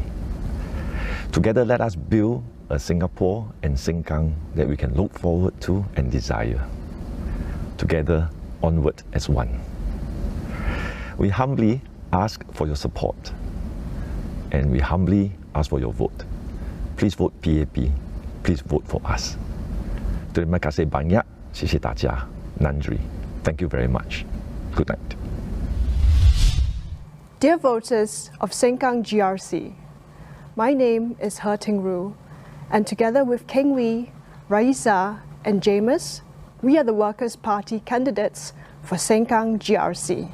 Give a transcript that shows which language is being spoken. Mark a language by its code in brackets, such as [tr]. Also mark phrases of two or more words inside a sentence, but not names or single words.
[en] Together, let us build a Singapore and Sengkang that we can look forward to and desire. Together, onward as one. We humbly ask for your support, and we humbly ask for your vote. Please vote PAP. Please vote for us. [ms] Terima kasih banyak. [zh] 谢谢大家. [ta] Nandri. [en] Thank you very much. Good night. Dear voters of Sengkang GRC, my name is He Ting Ru, and together with Keng Wee, Raisa, and James, we are the Workers' Party candidates for Sengkang GRC.